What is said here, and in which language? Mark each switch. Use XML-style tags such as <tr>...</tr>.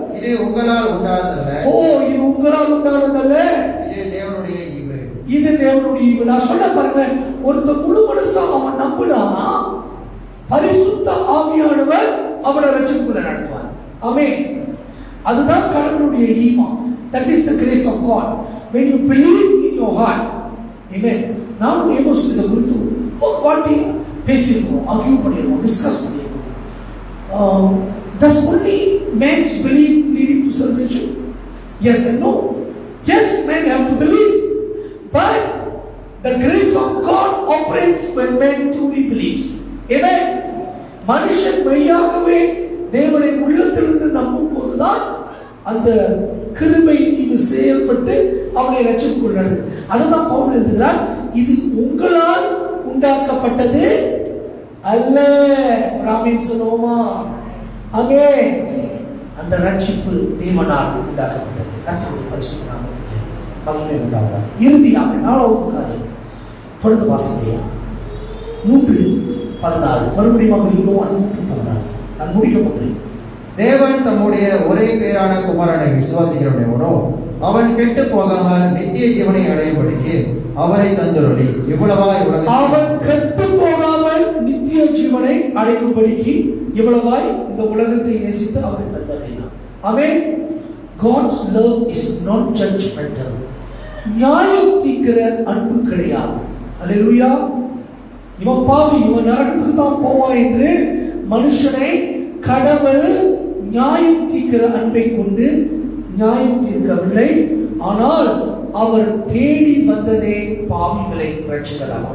<ta>இது உங்களால் உண்டானதல்ல. ஓ, இது உங்களால் உண்டானதல்ல, இது தேவனுடைய ஈவு. இது தேவனுடைய ஈவு. நான் சொல்ல பாருங்க, ஒருத்த முழு மனசா அவன் நம்பினா பரிசுத்த ஆவியானவர் அவனை ரட்சிப்புக்குள்ள நடத்துவார். ஆமென். அதுதான் கடவுளுடைய ஈமா.</ta> <en>That is the grace of God. When you believe in your heart. Amen.</en> <ta>நாம் ஏமோஸ் இதை குறித்து வாட்டி பேசியிருக்கோம், ஆர்கியூ பண்ணியிருக்கோம், டிஸ்கஸ் பண்ணியிருக்கோம்.</ta> <en>Does only man's belief lead to salvation? Yes and no. Yes, men have to believe, but the grace of God operates when man truly believes. Amen.</en> <ta>மனுஷன் மெய்யாகவே தேவனை உள்ளத்திலிருந்து நம்பும் போதுதான் அந்த கிருபை இது செயல்பட்டு அவனை ரட்சிப்புக்குள் நடக்குது. அதுதான் பவுல் எழுதுகிறார், இது உங்களால் உண்டாக்கப்பட்டது அல்ல. ராமின் சொல்லுவோமா? ஆமென். அந்த ரட்சிப்பு தேவனால் உண்டாக்கப்பட்டது. கர்த்தருடைய பரிசுத்த நாமத்துக்கு மகிமை உண்டாவதாக. இறுதியாக 4வது காரியம், தொடர்ந்து வாசிக்கையா 3:14 மறுபடியும் யோவான் 3:14. நான் முடிக்க போகிறேன். தேவன் தம்முடைய ஒரே பேரான குமாரனை விசுவாசிக்கிறவன் எவனோ அவன் கெட்டு போகாமல் நித்திய ஜீவனை அடையும்படிக்கு அவரை தந்தருளி இவ்வளவாய் அவன் கெட்டு போகாமல் நித்திய ஜீவனை அடையும்படிக்கு இவ்வளவாய் இந்த உலகத்தை நேசித்து அவரை தந்தருளினார். ஆமென்.</ta> <en>God's love is not judgmental.</en> <ta>நியாயம் தீர்க்கிற அன்பு கிடையாது. அல்லேலூயா. இவன் பாவி, இவன் நரகத்துக்கு தான் போவான் என்று மனுஷனை கடவுள் நியாயம் தீர்க்கிற அன்பை கொண்டு நியாயம் தீர்க்கவில்லை. ஆனால் அவர் தேடி வந்ததே பாவிகளை ரட்சிக்கலாம்.</ta>